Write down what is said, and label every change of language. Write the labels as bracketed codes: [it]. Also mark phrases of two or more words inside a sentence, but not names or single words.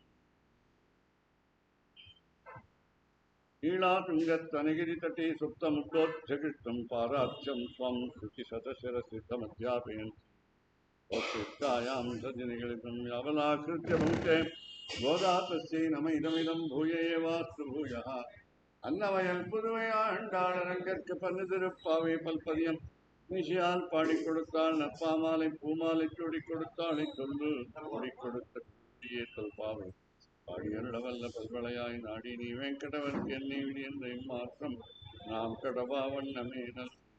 [sa] नीलातुङ्गस्तनगिरितटे सुप्तमुद्बोध्यकृष्टं पाराख्यं स्वं शुचिशतशिरसिद्धमध्यापयन् औत्तिष्ठायां सजनिगलितं यावलाकृत्य भुङ्क्ते गोदा तस्यै नम इदमिदं भूय एवास्तु भूयः। [ta] அன்னவயல் புதுவையாண்டாளரங்கற்கு பன்னு திருப்பாவை பல்பதியம் நிஷியால் பாடி கொடுத்தாள் நற்பாமாலை பூமாலை சூடி கொடுத்தாளை சொல்லு கூடி கொடுத்த குட்டியே தொல்பாவை பாடியருளவல்ல பல்வளையாய் நாடி நீ வெங்கடவர்க்கு என்னை விடி என்ற மாற்றம் நாம் கடவா வண்ணமேனல்.